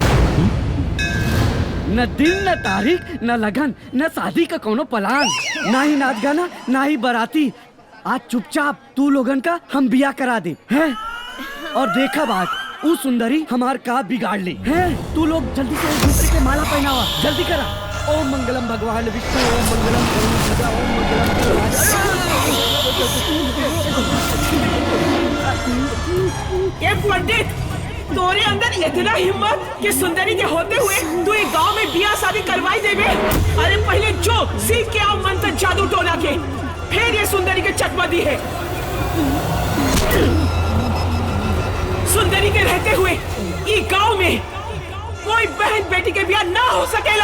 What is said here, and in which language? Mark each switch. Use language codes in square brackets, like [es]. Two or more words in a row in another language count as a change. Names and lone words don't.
[bho] न दिन न तारीख न लगन न शादी का कोनो प्लान, ना ही नाच गाना ना ही बाराती। आज चुपचाप तू लोगन का हम बिया करा दे हैं? और देखा बात ऊ सुंदरी हमार का बिगाड़ ली है। तू लोग जल्दी से एक दूसरे के माला पहनावा, जल्दी करा। [sa] ओम मंगलम भगवान विष्णु, ओम मंगलम गरुड़, ओम मंगलम। [bho] ए पंडित, तोरे अंदर इतना हिम्मत कि सुंदरी के होते हुए तू एक गांव में बियाह शादी करवाई देवे। अरे पहले जो सीख के आओ मंत्र जादू टोना के, फिर ये सुंदरी के चकमा दी है। सुंदरी के रहते हुए ये गांव में कोई बहन बेटी के ब्याह ना हो सकेला।